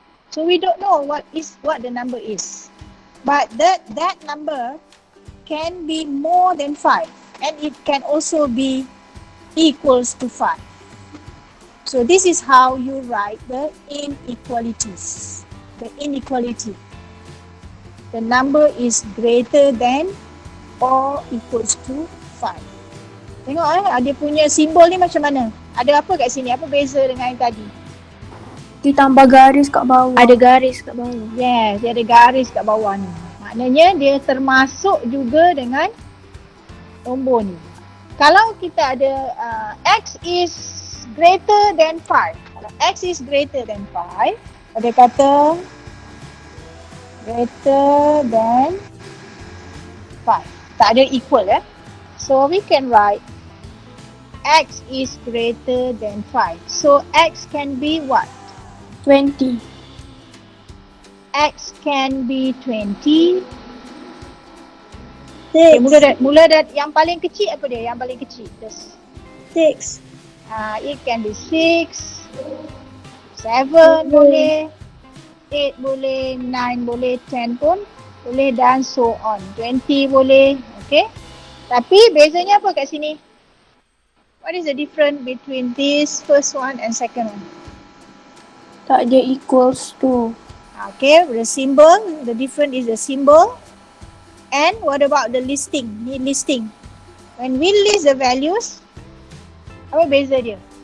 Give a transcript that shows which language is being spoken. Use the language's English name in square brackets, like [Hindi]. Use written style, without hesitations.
[English] So we don't know what the number is. But that number can be more than 5 and it can also be equals to 5. So this is how you write the inequalities. The inequality. The number is greater than or equals to 5. [Malay] Tengok dia punya simbol ni macam mana? Ada apa kat sini? Apa beza dengan yang tadi? Dia tambah garis kat bawah. Ada garis kat bawah. Yes, dia ada garis kat bawah ni. Maknanya dia termasuk juga dengan nombor ni. Kalau kita ada [English] X is greater than 5. Kalau X is greater than 5, [Malay] dia kata [English] greater than 5. [Malay] Tak ada [English] equal So we can write X is greater than 5. So X can be what? 20. X can be 20. 6. [Malay] Okay, mula dari yang paling kecil apa dia? Yang paling kecil. 6. [English] It can be [Malay] 6, 7 boleh, 8 boleh, 9 boleh, 10 pun boleh dan so on. 20 boleh, okay. Tapi bezanya apa kat sini? [English] What is the difference between this first one and second one? [Malay] Tak ada equals to. [English] Okay, the symbol, the difference is the symbol. And what about the listing? Ni listing. When we list the values, [Malay] apa beza dia?